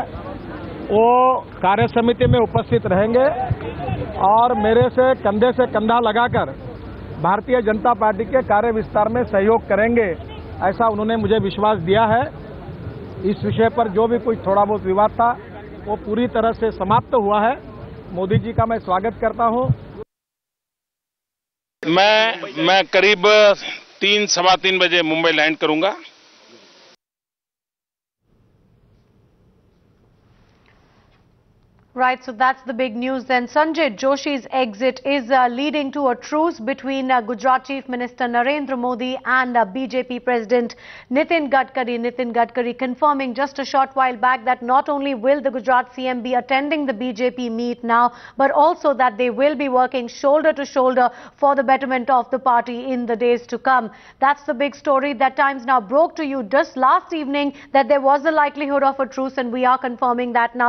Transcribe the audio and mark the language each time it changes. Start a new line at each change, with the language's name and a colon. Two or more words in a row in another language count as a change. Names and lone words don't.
Hindi: वो कार्य समिति में उपस्थित रहेंगे और मेरे से कंधा लगाकर भारतीय जनता पार्टी के कार्य विस्तार में सहयोग करेंगे, ऐसा उन्होंने मुझे विश्वास दिया है। इस विषय पर जो भी कुछ थोड़ा बहुत विवाद था वो पूरी तरह से समाप्त हुआ है। मोदी जी का मैं स्वागत करता हूं। मैं करीब 3-3:15 बजे मुंबई लैंड करूंगा।
English: Right, so that's the big news then. Sanjay Joshi's exit is leading to a truce between Gujarat Chief Minister Narendra Modi and BJP President Nitin Gadkari. Nitin Gadkari confirming just a short while back that not only will the Gujarat CM be attending the BJP meet now, but also that they will be working shoulder to shoulder for the betterment of the party in the days to come. That's the big story that Times Now broke to you just last evening, that there was a likelihood of a truce, and we are confirming that now.